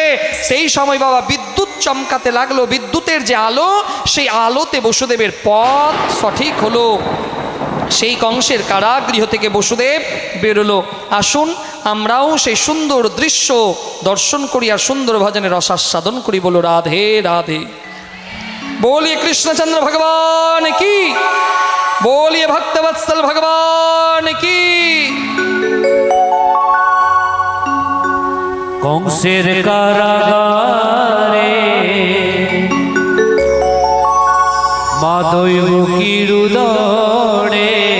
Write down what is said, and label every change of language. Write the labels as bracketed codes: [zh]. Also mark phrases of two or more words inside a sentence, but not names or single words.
[bn] সেই সময় বাবা বিদ্যুৎ চমকাতে লাগলো, বিদ্যুতের যে আলো, সেই আলোতে বসুদেবের পথ সঠিক হলো। সেই কংসের কারাগৃহ থেকে বসুদেব বেরোলো। আসুন আমরাও সেই সুন্দর দৃশ্য দর্শন করি, আর সুন্দর ভজনের রসাস্বাদন করি। বলো রাধে রাধে। [hi] बोलिए कृष्णचंद्र भगवान की, बोलिए भक्तवत्सल भगवान की। [bn] कंसेर कारागारे मा दैवकीर उदरे